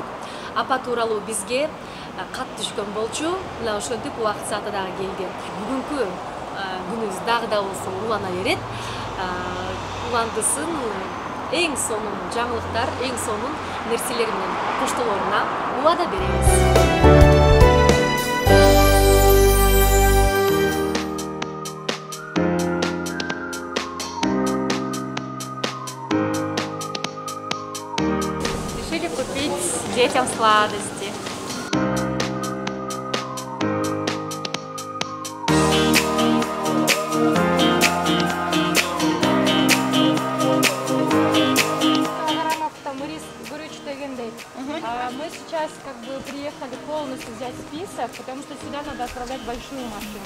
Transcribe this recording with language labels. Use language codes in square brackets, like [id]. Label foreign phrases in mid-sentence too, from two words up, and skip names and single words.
[ky] Апа тууралуу бизге кат түшкөн болчу, мына ошентип убакыт сааты дагы келди. Бүгүнкү күнүбүз дагы да болсо улана берет. Уландысын эң сонун жаңылыктар, эң сонун нерселер менен коштолоруна убада беребиз. [ru] Решили купить детям сладости. Мы сейчас как бы приехали полностью взять список, потому что сюда надо отправлять большую машину.